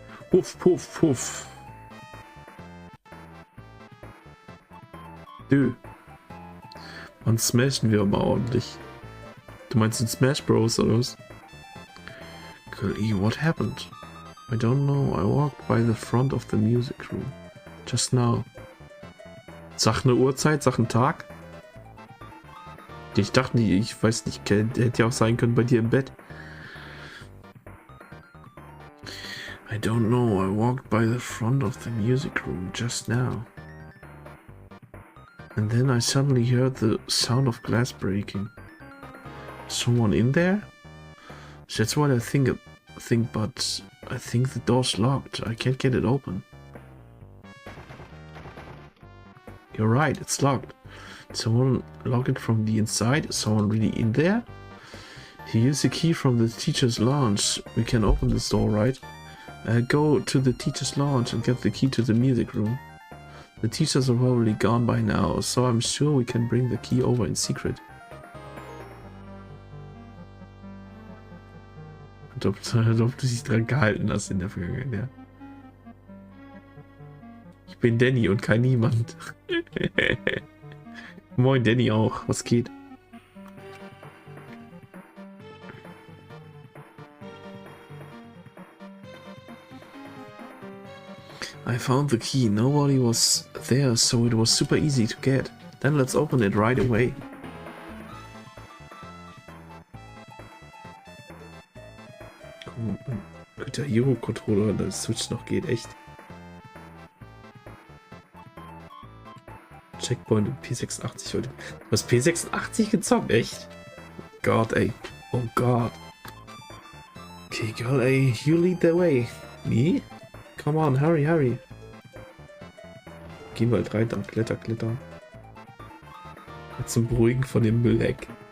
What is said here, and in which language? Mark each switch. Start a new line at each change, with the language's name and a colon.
German: Puff, puff, puff. Nö. Dann smashen wir mal ordentlich. Du meinst in Smash Bros oder was?
English: Girl E, what happened? I don't know. I walked by the front of the music room. Just now.
German: Sag eine Uhrzeit, sag einen Tag. Ich dachte nicht, ich weiß nicht, hätte ja auch sein können bei dir im Bett.
English: I don't know. I walked by the front of the music room just now. And then I suddenly heard the sound of glass breaking. Someone in there? That's what I think, but I think the door's locked. I can't get it open. You're right, it's locked. Did someone lock it from the inside? Is someone really in there? If you use the key from the teacher's lounge, we can open this door, right? Go to the teacher's lounge and get the key to the music room. The teachers are probably gone by now, so I'm sure we can bring the key over in secret.
German: Ob du dich dran gehalten hast in der Vergangenheit, ja. Ich bin Danny und kein Niemand. Moin Danny auch, was geht?
English: I found the key, nobody was there, so it was super easy to get. Then let's open it right away.
German: Guter Hero-Controller, das Switch noch geht, echt. Checkpoint und P86 heute. Du hast P86 gezockt, echt? Gott, ey. Oh Gott.
English: Okay, girl, ey, you lead the way. Me? Come on, hurry, hurry.
German: Gehen wir halt rein, dann Kletter, Kletter. Jetzt zum Beruhigen von dem Mülleck.